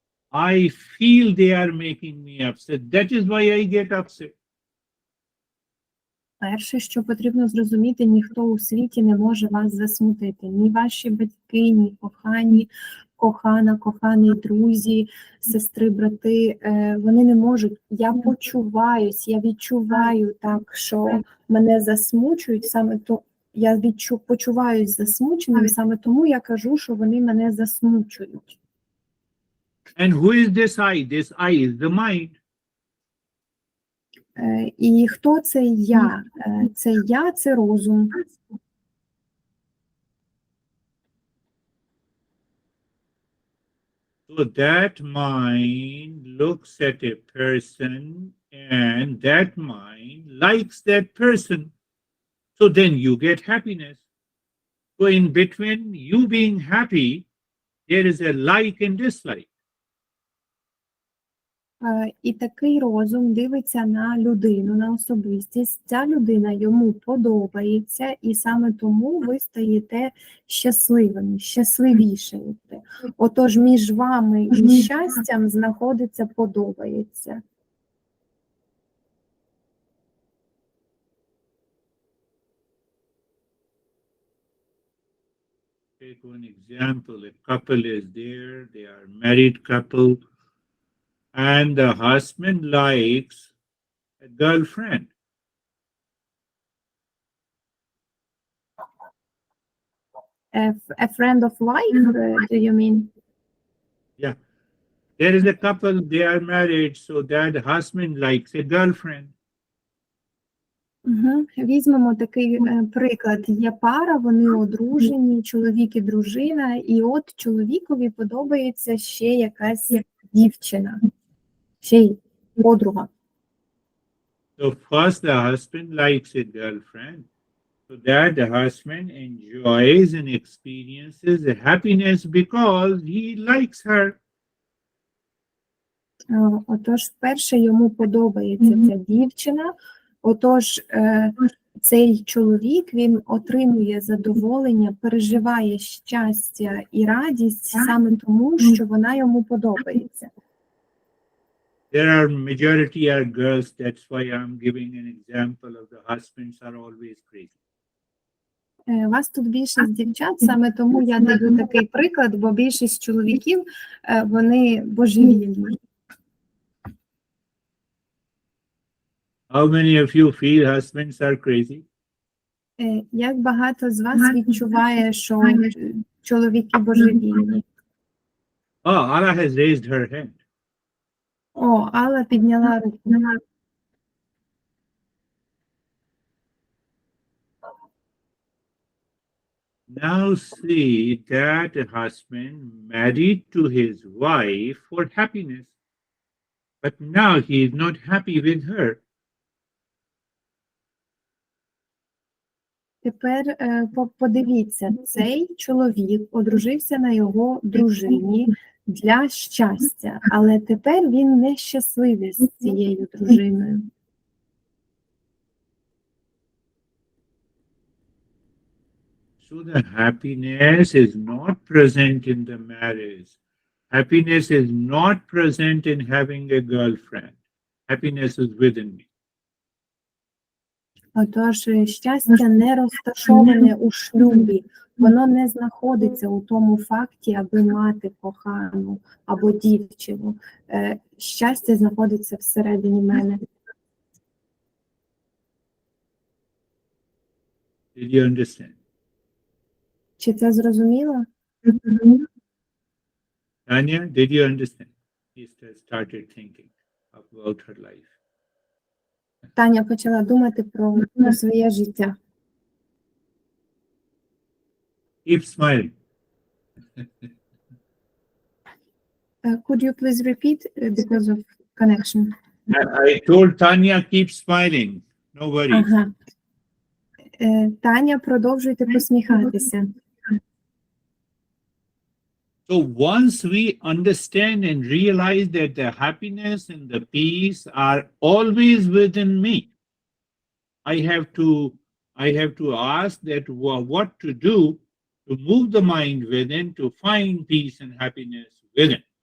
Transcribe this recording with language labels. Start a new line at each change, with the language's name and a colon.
English: I feel they are making me upset. That is why I get upset.
Ukrainian: Перше, що потрібно зрозуміти, ніхто у світі не може вас засмутити. Ні ваші батьки, ні кохані, кохана, кохані друзі, сестри, брати. Вони не можуть. Я почуваюсь, я відчуваю так, що мене засмучують. Саме то я почуваюсь засмученим, саме тому я кажу, що вони мене засмучують.
English: And who is this I? This I is the mind.
Ukrainian: І хто це я? Це я, це розум.
English: So that mind looks at a person and that mind likes that person. So then you get happiness. So in between you being happy, there is a like and dislike.
Ukrainian: І такий розум дивиться на людину, на особистість. Ця людина йому подобається, і саме тому ви стаєте щасливими, щасливішаєте. Отож, між вами і щастям знаходиться подобається.
English: Take one example, a couple is there, they are married couple, and the husband likes a girlfriend. A friend of life, do you mean? Yeah. There is a couple, they are married, so that husband likes a girlfriend.
Ukrainian: Візьмемо такий приклад. Є пара, вони одружені, чоловік і дружина, і от чоловікові подобається ще якась дівчина, ще й подруга.
English: So first the husband likes a girlfriend, so that the husband enjoys and experiences the happiness because he likes her.
Ukrainian: Отож, вперше йому подобається ця дівчина, отож, цей чоловік, він отримує задоволення, переживає щастя і радість саме тому, що вона йому подобається.
English: There are majority are girls, that's why I'm giving an example of the husbands are always crazy.
Ukrainian: Вас тут більшість дівчат, саме тому я даю такий приклад, бо більшість чоловіків, вони божевільні.
English: How many of you feel husbands are crazy?
Ukrainian: Як багато з вас відчуває, що чоловіки божевільні?
English: Oh, Allah has raised her hand.
Ukrainian: О, Алла підняла руку.
English: Now see that a husband married to his wife for happiness, but now he is not happy with her.
Ukrainian: Тепер подивіться, цей чоловік одружився на його дружині для щастя, але тепер він не щасливий з цією дружиною.
English: So the happiness is not present in the marriage. Happiness is not present in having a girlfriend. Happiness is within me.
Ukrainian: Отож, щастя не розташоване у шлюбі, воно не знаходиться у тому факті, аби мати кохану або дівчину. Щастя знаходиться всередині мене.
English: Did you understand?
Ukrainian: Чи це зрозуміло?
English: Tanya, did you understand? She started thinking about her life.
Ukrainian: Таня почала думати про своє життя.
English: Keep smiling. Could you please repeat because of connection? I told Tanya, keep smiling. No worries. Ага.
Ukrainian: Таня, продовжуйте посміхатися.
English: So once we understand and realize that the happiness and the peace are always within me, I have to ask that what to do to move the mind within to find peace and happiness within.